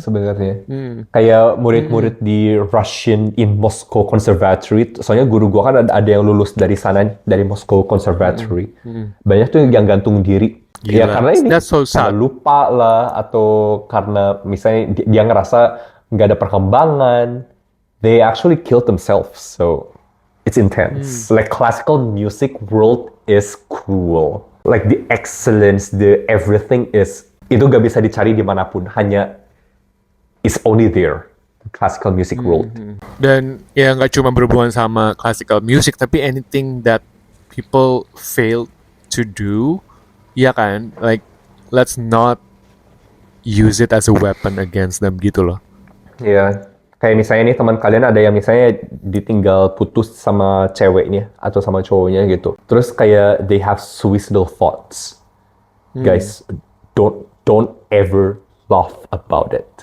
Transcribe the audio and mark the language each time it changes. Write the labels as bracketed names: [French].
[Indonesian] sebenarnya. Kayak murid-murid di Russian in Moscow Conservatory. Soalnya guru gua kan ada yang lulus dari sana, dari Moscow Conservatory. Banyak tuh yang gantung diri. Ya Gila. karena ini, [English] That's so [Indonesian] karena lupa lah, atau karena misalnya dia ngerasa nggak ada perkembangan. [English] They actually killed themselves. So it's intense. Like classical music world is cruel. Like the excellence, the everything is, [Indonesian] itu gak bisa dicari dimanapun. [English] Hanya is only there. Classical music world. [Indonesian] Dan ya nggak cuma berhubungan sama classical music, tapi [English] anything that people fail to do, [Indonesian] ya kan? [English] Like let's not use it as a weapon against them gitu loh. [Indonesian] Ya, kayak misalnya nih teman kalian ada yang misalnya ditinggal putus sama ceweknya atau sama cowoknya gitu. [English] Terus kayak they have suicidal thoughts. Guys, don't ever laugh about it.